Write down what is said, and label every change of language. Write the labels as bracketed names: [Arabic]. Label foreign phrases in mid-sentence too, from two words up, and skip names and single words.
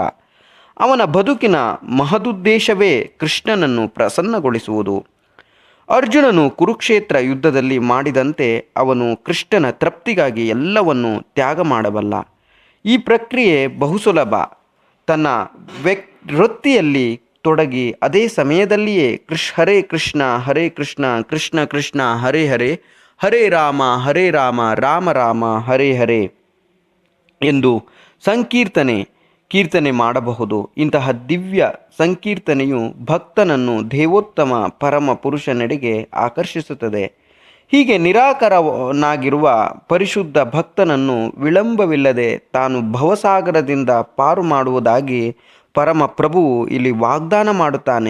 [Kannada] ಅವನ ಬದುಕಿನ ಮಹದುದ್ದೇಶವೇ ಕೃಷ್ಣನನ್ನು ಪ್ರಸನ್ನಗೊಳಿಸುವುದು. ಅರ್ಜುನನು ಕುರುಕ್ಷೇತ್ರ ಯುದ್ಧದಲ್ಲಿ ಮಾಡಿದಂತೆ ಅವನು ಕೃಷ್ಣನ ತೃಪ್ತಿಗಾಗಿ ಎಲ್ಲವನ್ನು ತ್ಯಾಗ ಮಾಡಬಲ್ಲ. ಈ ಪ್ರಕ್ರಿಯೆ ಬಹುಸುಲಭ. ತನ್ನ ವೃತ್ತಿಯಲ್ಲಿ ತೊಡಗಿ ಅದೇ ಸಮಯದಲ್ಲಿಯೇ [Sanskrit] ಹರೇ ಕೃಷ್ಣ ಹರೇ ಕೃಷ್ಣ ಕೃಷ್ಣ ಕೃಷ್ಣ ಹರೇ ಹರೇ ಹರೇ ರಾಮ ರಾಮ ರಾಮ ಹರೇ ಹರೇ [Kannada] ಎಂದು ಕೀರ್ತನೆ ಮಾಡಬಹುದು. ಇಂತಹ ದಿವ್ಯ ಸಂಕೀರ್ತನೆಯು ಭಕ್ತನನ್ನು ದೇವೋತ್ತಮ ಪರಮ ಪುರುಷನೆಡೆಗೆ ಆಕರ್ಷಿಸುತ್ತದೆ. ಹೀಗೆ ನಿರಾಕರನಾಗಿರುವ ಪರಿಶುದ್ಧ ಭಕ್ತನನ್ನು ವಿಳಂಬವಿಲ್ಲದೆ ತಾನು ಭವಸಾಗರದಿಂದ ಪಾರು ಮಾಡುವುದಾಗಿ ಪರಮ ಪ್ರಭುವು ಇಲ್ಲಿ ವಾಗ್ದಾನ ಮಾಡುತ್ತಾನೆ.